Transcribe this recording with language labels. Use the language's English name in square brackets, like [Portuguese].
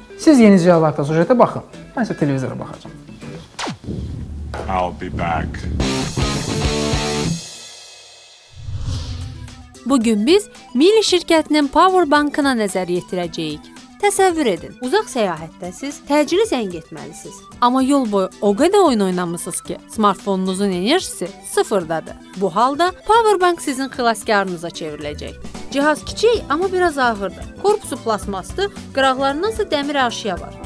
[Azerbaijani] Siz yeni cihazlarda sujetə baxın, mən isə televizora baxacağam. [English] I'll be back. [Azerbaijani] Bugün biz Mili şirkətinin Powerbankına nəzər yetirəcəyik. Təsəvvür edin, uzaq səyahətdəsiz, təcili zəng etməlisiniz. Amma yol boyu o qədər oyun oynamısınız ki, smartfonunuzun enerjisi sıfırdadır. Bu halda Powerbank sizin xilaskarınıza çevriləcək. Cihaz kiçik, amma biraz ağırdır. Korpusu plasmasdır, qıraqlarından isə dəmir arşiya var.